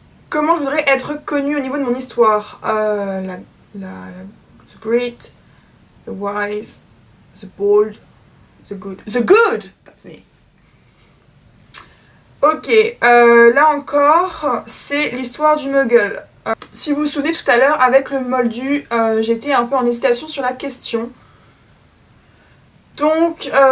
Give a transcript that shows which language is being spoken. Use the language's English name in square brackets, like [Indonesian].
[French] Comment je voudrais être connue au niveau de mon histoire? [English] The great, the wise, the bold, the good. The good! That's me. [French] Ok, là encore, c'est l'histoire du muggle. Si vous vous souvenez tout à l'heure, avec le moldu, j'étais un peu en hésitation sur la question. Donc,